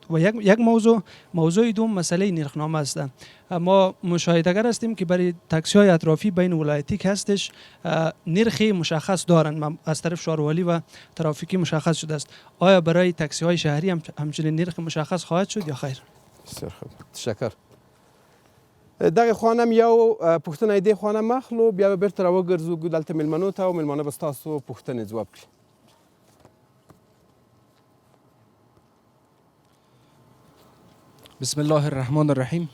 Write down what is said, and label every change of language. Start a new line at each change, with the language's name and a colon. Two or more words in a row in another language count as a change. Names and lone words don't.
Persian: و یک موضوع دوم مسئله نرخنامه است. ما مشاهدهگر هستیم که برای تاکسی های اطرافی بین ولایتی که هستش نرخ مشخص دارند، از طرف شهروالی و ترافیکی مشخص شده است. آیا برای تاکسی های شهری هم همچنین نرخ مشخص خواهد شد یا خیر؟ بسیار خوب. تشکر.
Pashto: دغه خوا نه یو پوښتنه دې خوا نه مخلو، بیا به بیرته راوګرځو دلته میلمنو ته او میلمانه به ستاسو پوښتنې ځواب کړي.
Arabic: بسم الله الرحمن الرحیم.